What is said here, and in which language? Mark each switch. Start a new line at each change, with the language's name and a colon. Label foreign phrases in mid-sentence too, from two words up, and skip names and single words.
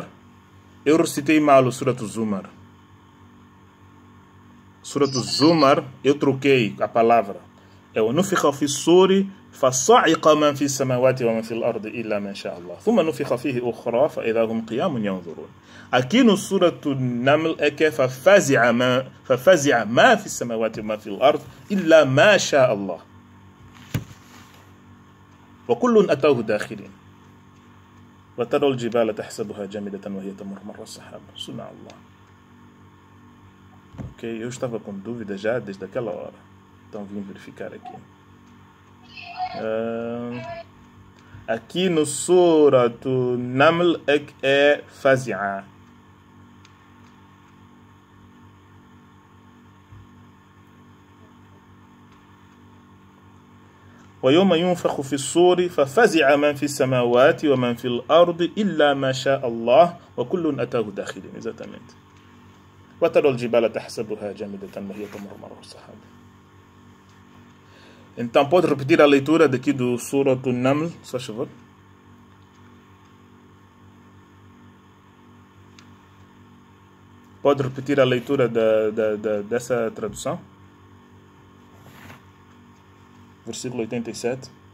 Portuguese: Eu recitei mal o Surat Zumar. Surat Zumar, eu troquei a palavra. É o
Arabic: نفخ في الصور فصعق من في السماوات ومن في الأرض إلا من شاء الله. ثم نفخ فيه أخرى فإذا هم قيام ينظرون.
Portuguese: Aqui no Surat An-Naml é que
Arabic: ففزع ما في السماوات وما في الأرض إلا ما شاء الله. وكل أتوه داخرين. وترى الجبال تحسبها جامدة وهي تمر مر السحاب صنع الله.
Portuguese: Ok, eu estava com dúvida já desde aquela hora. Então vim verificar aqui. Aqui no Surat An-Naml é fazi'a.
Arabic: ويوم ينفخ في الصور ففزع من في السماوات ومن في الأرض إلا ما شاء الله وكل أتاه داخلين.
Portuguese: Exatamente.
Arabic: وترى الجبال تحسبها جامدة وهي تمر مر السحاب.
Portuguese: Então pode repetir a leitura daqui do Surat An-Naml, se faz favor. Pode repetir a leitura dessa tradução? Versículo 87.